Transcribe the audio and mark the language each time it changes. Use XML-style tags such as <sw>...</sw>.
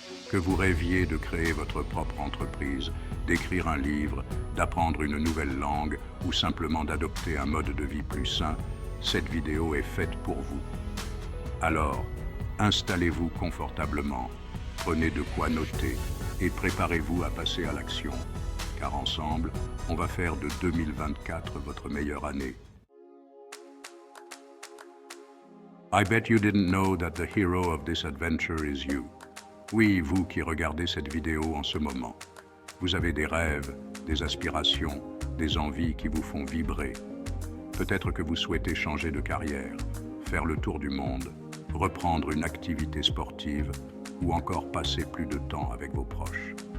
<fr>Que vous rêviez de créer votre propre entreprise, d'écrire un livre, d'apprendre une nouvelle langue ou simplement d'adopter un mode de vie plus sain, cette vidéo est faite pour vous. Alors, installez-vous confortablement, prenez de quoi noter et préparez-vous à passer à l'action, car ensemble, on va faire de 2024 votre meilleure année.</fr> <en>I bet you didn't know that the hero of this adventure is you.</en> <fr>Oui, vous qui regardez cette vidéo en ce moment. Vous avez des rêves, des aspirations, des envies qui vous font vibrer. Peut-être que vous souhaitez changer de carrière, faire le tour du monde, reprendre une activité sportive ou encore passer plus de temps avec vos proches.</fr>